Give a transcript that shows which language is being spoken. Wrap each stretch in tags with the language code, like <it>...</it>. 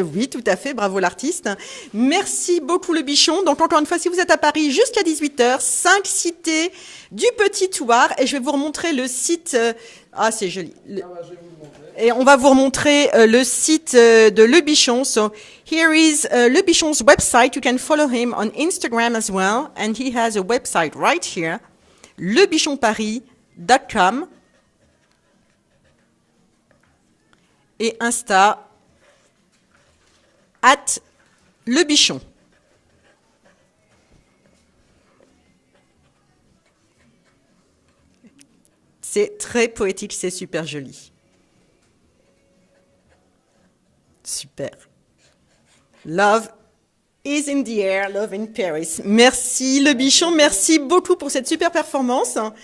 <fr>Oui, tout à fait, bravo l'artiste. Merci beaucoup Le Bichon. Donc encore une fois, si vous êtes à Paris jusqu'à 18h, 5 cités du Petit Thouars. Et je vais vous remontrer le site. C'est joli. Je vais vous le montrer. Et on va vous remontrer le site de Le Bichon.</fr> <en>So here is Le Bichon's website. You can follow him on Instagram as well. And he has a website right here. lebichonparis.com.</en> <fr>Et Insta @Le Bichon. C'est très poétique, c'est super joli. Super.</fr> <en>Love is in the air, love in Paris.</en> <fr>Merci Le Bichon, merci beaucoup pour cette super performance.</fr>